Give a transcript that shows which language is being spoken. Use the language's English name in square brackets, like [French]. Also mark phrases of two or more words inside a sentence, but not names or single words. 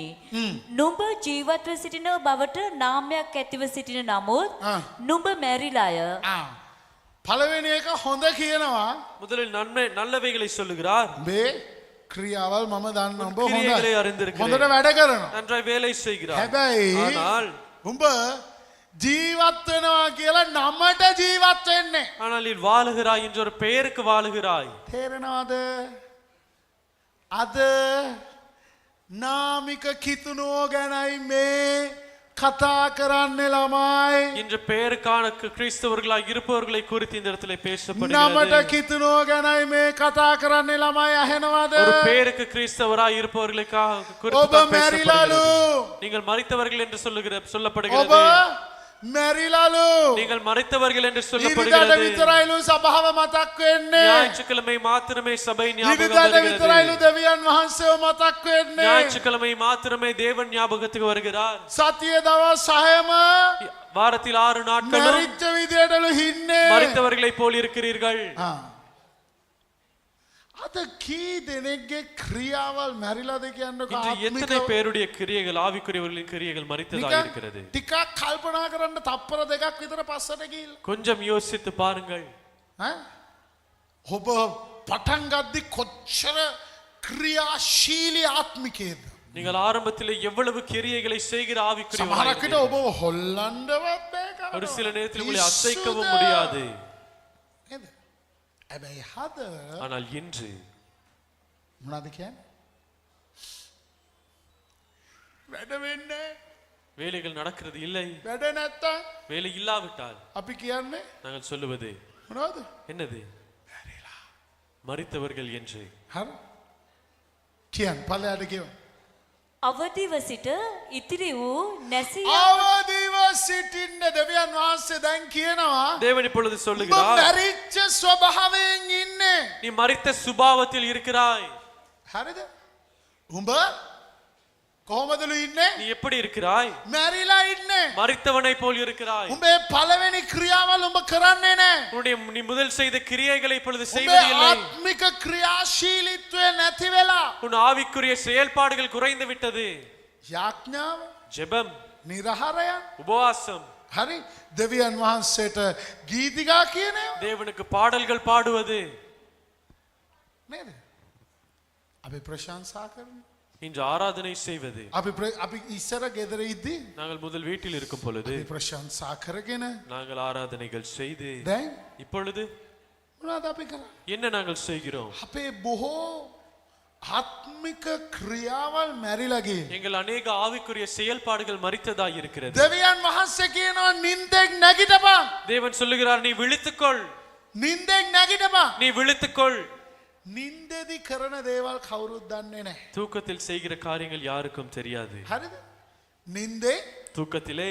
[Sinhala] නුඹ ජීවත්ව සිටින බවට නාමයක් ඇතිව සිටින නමුත් නුඹ මැරිලාය. පළවෙනි එක හොඳ කියනවා. [Tamil] முதலில் நல்லவைகளை சொல்லுகிறார். [Sinhala] මේ ක්‍රියාවල් මම දන්න ඔබ [Tamil] கிரியைகளை [Sinhala] හොඳයි. [Tamil] அறிந்திருக்கிறேன். [Sinhala] හොඳට වැඩ කරනවා. [Tamil] நன்றாய் வேலை செய்கிறார். [Sinhala] හැබැයි [Tamil] ஆனால் [Sinhala] උඹ ජීවත් වෙනවා කියලා නමට ජීවත් වෙන්නේ. [Tamil] ஆனால் நீ வாழுகிறாய் என்ற ஒரு பெயருக்கு வாழுகிறாய். [Sinhala] තේරෙනවද? අද නාමික කිතුනෝ ගැනයි මේ කතා කරන්නේ ළමයි. [Tamil] என்ற பெயருக்கான கிறிஸ்தவர்களாய் இருப்பவர்களை குறித்து இந்த இடத்துல [Sinhala] නමට [Tamil] பேசப்படுகிறது. [Sinhala] කිතුනෝ ගැනයි මේ කතා කරන්නේ ළමයි අහෙනවද? [Tamil] ஒரு பெயருக்கு கிறிஸ்தவராய் இருப்பவர்களுக்காக குறித்து [Sinhala] ඔබ [Tamil] தான் [Sinhala] මැරිලාලු. [Tamil] பேசப்படுகிறது. நீங்கள் மரித்தவர்கள் என்று [Sinhala] ඔබ [Tamil] சொல்லப்படுகிறது. [Sinhala] මැරිලාලු. [Tamil] நீங்கள் மரித்தவர்கள் என்று [Sinhala] ඉරිදාට [Tamil] சொல்லப்படுகிறது. [Sinhala] විතරයිලු සභාව මතක් වෙන්නේ. [Tamil] ஞாயிற்றுக்கிழமை மாத்திரமே சபை ஞாபகம் [Sinhala] ඉරිදාට විතරයිලු [Tamil] வருகிறது. [Sinhala] දෙවියන් වහන්සේව මතක් වෙන්නේ. [Tamil] ஞாயிற்றுக்கிழமை மாத்திரமே தேவன் ஞாபகத்துக்கு வருகிறார். [Sinhala] සතිය දවස් 6ම [Tamil] வாரத்தில் 6 நாட்களும் [Sinhala] මැරිච්ච විදියටලු හින්නේ. [Tamil] மரித்தவர்களை போல் இருக்கிறீர்கள். [Sinhala] අද කී දෙනෙක්ගේ ක්‍රියාවල් මැරිලාද කියන්නකො [Tamil] இன்று எத்தனை [Sinhala] ආත්මිකව? [Tamil] பேருடைய கிரியைகள் ஆவிக்குரியவர்களின் கிரியைகள் மரித்ததாக இருக்கிறது. [Sinhala] ටිකක් කල්පනා කරන්න තප්පර දෙකක් විතර පස්සට ගිහින්. [Tamil] கொஞ்சம் யோசித்து பாருங்கள். [Sinhala] ඔබ පටන් ගද්දි කොච්චර ක්‍රියාශීලී ආත්මිකයේද? [Tamil] நீங்கள் ஆரம்பத்தில் எவ்வளவு கிரியைகளை செய்கிற [Sinhala] සමහරක් [Tamil] ஆவிக்குரியவர்களாக [Sinhala] විට ඔබ හොල්ලන්නවත් බෑ [Tamil] ஒரு [Sinhala] කරනවා. [Tamil] சில நேரத்தில் உங்களை [Sinhala] පිස්සුද? [Tamil] அசைக்கவும் முடியாது. [Sinhala] නේද? හැබැයි හද [Tamil] ஆனால் இன்று [Sinhala] මොනවද කියන්නේ? වැඩ වෙන්නේ [Tamil] வேலைகள் நடக்கிறது இல்லை. [Sinhala] වැඩ නැත්තම් [Tamil] வேலை இல்லாவிட்டால் [Sinhala] අපි කියන්නේ [Tamil] நாங்கள் சொல்லுவது [Sinhala] මොනවද? [Tamil] என்னது? மரித்தவர்கள் என்று. [Sinhala] හරි. කියන්න පළයට කියන්න. අවදිව සිට ඉතිරි වූ නැසිය අවදිව සිටින්න දෙවියන් වහන්සේ දැන් කියනවා [Tamil] தேவன் இப்பொழுது [Sinhala] ඔබ [Tamil] சொல்லுகிறார், [Sinhala] මැරිච්ච ස්වභාවයෙන් ඉන්නේ. [Tamil] நீ மரித்த சுபாவத்தில் இருக்கிறாய். [Sinhala] හරිද? උඹ කොහොමදලු ඉන්නේ? [Tamil] நீ எப்படி இருக்கிறாய்? [Sinhala] මැරිලා ඉන්නේ. [Tamil] மரித்தவனை போல் இருக்கிறாய். [Sinhala] උඹේ පළවෙනි ක්‍රියාවල් උඹ කරන්නේ නැහැ. [Tamil] நீ முதல் செய்த கிரியைகளை இப்பொழுது [Sinhala] උඹේ [Tamil] செய்வது இல்லை. [Sinhala] ආත්මික ක්‍රියාශීලීත්වය නැති වෙලා [Tamil] உன் ஆவிக்குரிய செயல்பாடுகள் குறைந்து விட்டது. [Sinhala] යාඥාව, [Tamil] ஜெபம், [Sinhala] නිරහරය. [Tamil] உபவாசம், [Sinhala] හරි. දෙවියන් වහන්සේට ගීතිකා කියනවා [Tamil] தேவனுக்கு பாடல்கள் பாடுவது. [Sinhala] නේද? අපි ප්‍රශංසා කරනවා. [Tamil] இன்று ஆராதனை செய்வது. [Sinhala] අපි ඉස්සර ගෙදර ඉද්දි [Tamil] நாங்கள் முதல் வீட்டில் இருக்கும் பொழுது [Sinhala] අපි ප්‍රශංසා කරගෙන [Tamil] நாங்கள் ஆராதனைகள் செய்து [Sinhala] දැන් [Tamil] இப்பொழுது [Sinhala] මොනවද අපි කරන්නේ? [Tamil] என்ன நாங்கள் செய்கிறோம்? [Sinhala] අපේ බොහෝ ආත්මික ක්‍රියාවල් මැරිලා ගියේ. [Tamil] எங்கள் அநேக ஆவிக்குரிய செயல்பாடுகள் மரித்ததாய் இருக்கிறது. [Sinhala] දෙවියන් වහන්සේ කියනවා නින්දෙන් නැගිටපන්. [Tamil] தேவன் சொல்லுகிறார், நீ விழித்துக்கொள், [Sinhala] නින්දෙන් නැගිටපන්. [Tamil] நீ விழித்துக்கொள். [Sinhala] නින්දෙදි කරන දේවල් කවුරුත් දන්නේ නැහැ. [Tamil] தூக்கத்தில் செய்கிற காரியங்கள் யாருக்கும் தெரியாது. [Sinhala] හරිද? නින්දේ [Tamil] தூக்கத்திலே